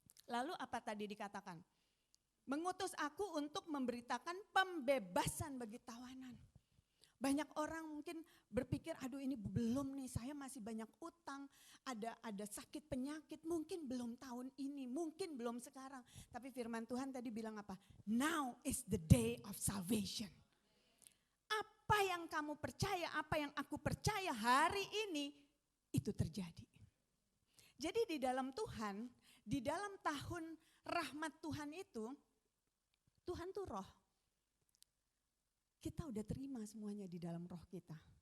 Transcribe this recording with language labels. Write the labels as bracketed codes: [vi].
[id] Lalu apa tadi dikatakan? Mengutus aku untuk memberitakan pembebasan bagi tawanan. Banyak orang mungkin berpikir, aduh ini belum nih, saya masih banyak utang, ada sakit penyakit, mungkin belum tahun ini, mungkin belum sekarang. Tapi firman Tuhan tadi bilang apa? [en] Now is the day of salvation. [id] Apa yang kamu percaya, apa yang aku percaya hari ini, itu terjadi. Jadi di dalam Tuhan, di dalam tahun rahmat Tuhan itu, Tuhan tuh roh. Kita udah terima semuanya di dalam roh kita.